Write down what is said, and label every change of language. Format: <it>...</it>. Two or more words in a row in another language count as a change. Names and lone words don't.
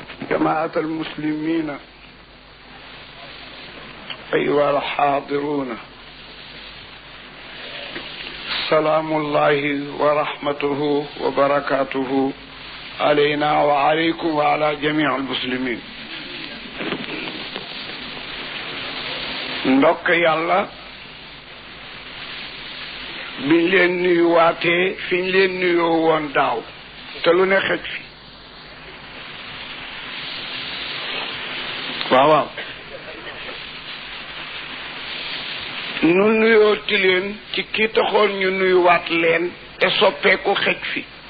<ar>جماعة المسلمين أيها الحاضرون، سلام الله ورحمته وبركاته علينا وعليكم وعلى جميع المسلمين.</ar> <wo>ndokk yàlla biñ leen nuyuwaatee fiñ leen nuyoo woon daaw te lu ne xëj fi. waaw nu nuyooti leen ci kii taxoon ñu nuyuwaat leen te soppeeku xëj fi.</wo>